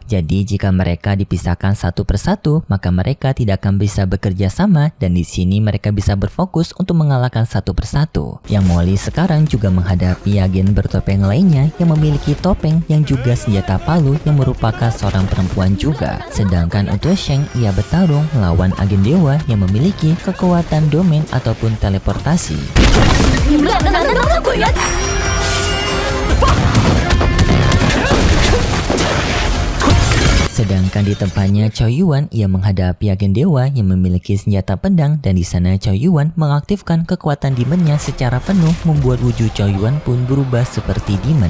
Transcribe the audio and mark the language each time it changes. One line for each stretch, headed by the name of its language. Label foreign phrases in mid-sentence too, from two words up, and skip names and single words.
Indonesian: Jadi jika mereka dipisahkan satu persatu, maka mereka tidak akan bisa bekerja sama, dan di sini mereka bisa berfokus untuk mengalahkan satu persatu. Yang Molly sekarang juga menghadapi agen bertopeng lainnya yang memiliki topeng yang juga senjata palu yang merupakan seorang perempuan juga. Sedangkan untuk Sheng, ia bertarung melawan agen dewa yang memiliki kekuatan domain ataupun teleportasi.
Chinese: 你们两个男的能不能滚远点？
Indonesian: Sedangkan di tempatnya Choi Yuan, ia menghadapi agen dewa yang memiliki senjata pedang, dan di sana Choi Yuan mengaktifkan kekuatan demonnya secara penuh, membuat wujud Choi Yuan pun berubah seperti demon.